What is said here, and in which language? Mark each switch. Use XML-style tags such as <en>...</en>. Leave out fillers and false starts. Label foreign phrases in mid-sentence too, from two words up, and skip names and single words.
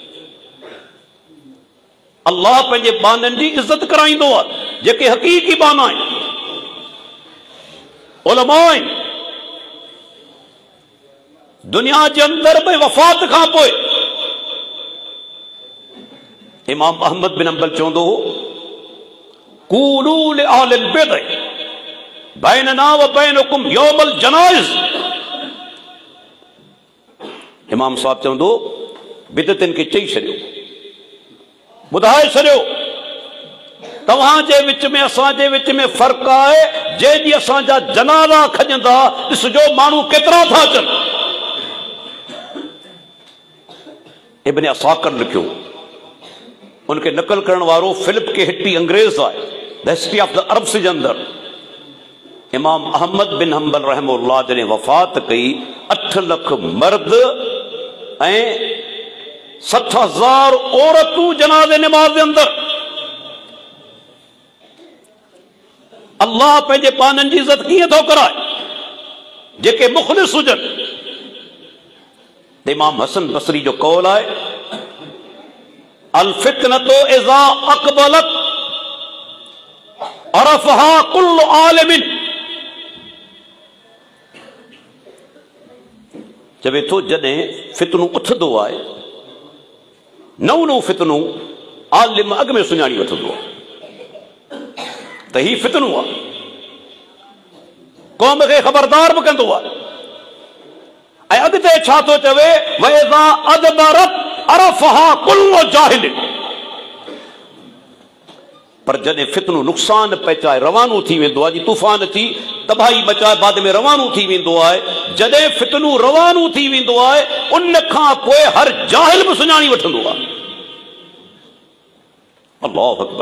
<sd>अल्लाह पंहिंजे बाननि जी इज़त कराईंदो आहे, जेके हक़ीक़ी बाना आहिनि, उलमा आहिनि। दुनिया जे अंदर में वफ़ात खां पोइ इमाम अहमद बिन अंबल चवंदो हो,</sd> <ar>قولوا لأهل البدع بيننا وبينكم يوم الجنائز.</ar> <sd>इमाम साहब चवंदो, बिदअतनि खे चई छॾियो, ॿुधाए छॾियो, तव्हांजे विच में असांजे विच में फ़र्क़ु आहे। जंहिं ॾींहुं असांजा जनाज़ा खॼंदा, ॾिसजो माण्हू केतिरा था अचनि। इब्न असाकिर लिखियो, उनखे नकल करण वारो फिलिप के हिट्टी अंग्रेज आहे, द हिस्ट्री ऑफ द अरब्स जे अंदर। इमाम अहमद बिन हंबल रहमहुल्लाह जॾहिं वफ़ात कई, 8 लख मर्द ऐं 60,000 औरतूं जनाज़े निमाज़ जे अंदर। अल्लाह पंहिंजे पाननि जी इज़त कीअं थो कराए, जेके मुख़लिस हुजनि। इमाम हसन बसरी जो कौल आहे,</sd> <ar>الفتنة إذا أقبلت عرفها كل عالم.</ar> <sd>चवे थो, जॾहिं फितनू उथंदो आहे, नओं नओं फितनू आलिम अॻु में सुञाणी वठंदो आहे त ही फितनू आहे। क़ौम खे ख़बरदार बि कंदो आहे। ऐं अॻिते छा थो चवे,</sd> <ar>وإذا أدبرت عرفها كل جاهل.</ar> <sd>पर जॾहिं फितनू नुक़सान पहुचाए रवानो थी वेंदो आहे, जी तूफ़ान थी तबाही मचाए बाद में रवानो थी वेंदो आहे, जॾहिं फितनू रवानो थी वेंदो आहे, उन खां पोइ हर जाहिल बि सुञाणी वठंदो आहे।</sd> <ar>الله أكبر.</ar>